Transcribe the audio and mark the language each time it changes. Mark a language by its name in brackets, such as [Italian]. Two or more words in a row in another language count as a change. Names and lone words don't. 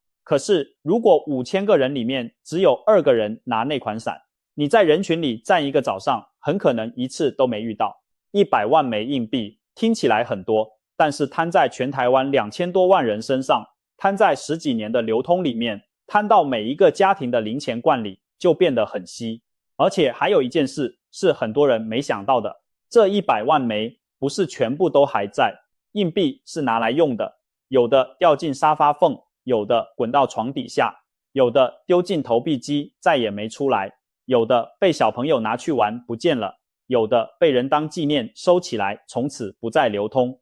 [Chinese] 可是如果5000個人裡面只有2個人拿那款傘，你在人群裡站一個早上，很可能一次都沒遇到。100萬枚硬幣聽起來很多，但是攤在全台灣2000多萬人身上，攤在10幾年的流通裡面，攤到每一個家庭的零錢罐裡，就變得很稀。而且還有一件事是很多人沒想到的，這100萬枚不是全部都還在，硬幣是拿來用的，有的掉進沙發縫，有的滾到床底下，有的丟進投幣機再也沒出來，有的被小朋友拿去玩不見了，有的被人當紀念收起來，從此不再流通。